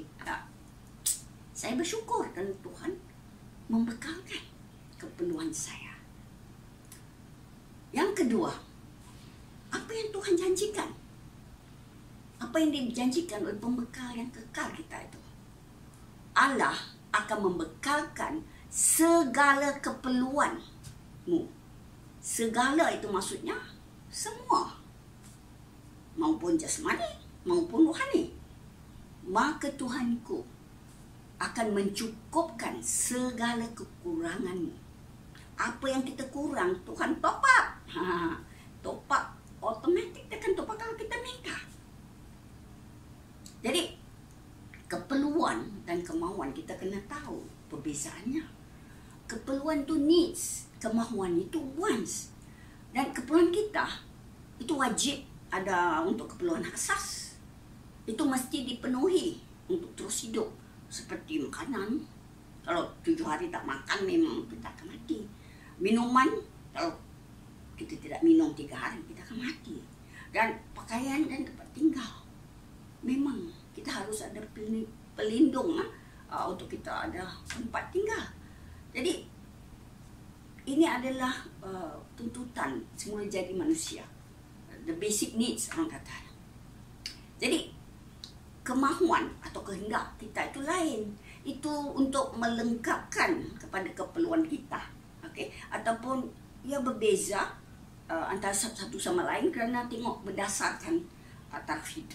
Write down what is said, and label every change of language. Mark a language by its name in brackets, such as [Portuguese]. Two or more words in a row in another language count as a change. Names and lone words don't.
[Malay] Saya bersyukur dan Tuhan membekalkan keperluan saya. Yang kedua, apa yang Tuhan janjikan? Apa yang dijanjikan oleh pembekal yang kekal kita itu? Allah akan membekalkan segala keperluanmu. Segala itu maksudnya semua, maupun jasmani maupun rohani. Maka Tuhanku akan mencukupkan segala kekuranganmu. Apa yang kita kurang, Tuhan [English] top up. Top up [Malay] automatik dia akan [English] top up [Malay] kalau kita minta. Jadi keperluan dan kemauan kita kena tahu perbezaannya. Keperluan tu needs, kemahuan itu wants. Dan keperluan kita itu wajib ada untuk keperluan asas. Itu mesti dipenuhi untuk terus hidup. Seperti makanan, kalau 7 hari tak makan memang kita akan mati. Minuman, kalau kita tidak minum 3 hari kita akan mati. Dan pakaian dan tempat tinggal, memang kita harus ada pelindung untuk kita ada tempat tinggal. Jadi ini adalah tuntutan semula jadi manusia, [English] the basic needs [Malay] orang kata. Jadi kemahuan atau kehendak kita itu lain. Itu untuk melengkapkan kepada keperluan kita. Okey, ataupun ia berbeza antara satu sama lain kerana tengok berdasarkan taraf hidup.